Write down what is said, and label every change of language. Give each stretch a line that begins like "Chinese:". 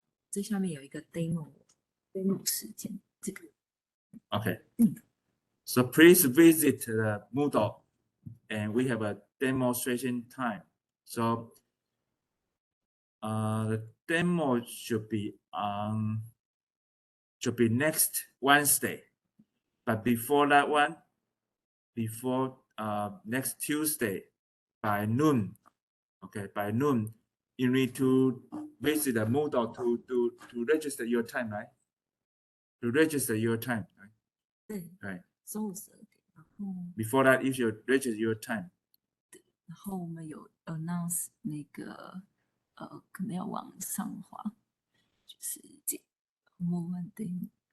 Chinese: 最下面有一个 demo 时间，这个。
English: Okay. So please visit the Moodle, and we have a demonstration time. So the demo should be next Wednesday, but before that one, before next Tuesday by noon. Okay, by noon, you need to visit the Moodle to register your time, right? To register your time, right?
Chinese: 对，
English: Right.
Chinese: 中午12点，然后
English: Before that, you should register your time.
Chinese: 然后我们有 announce 那个可能要往上滑，就是这个 moment day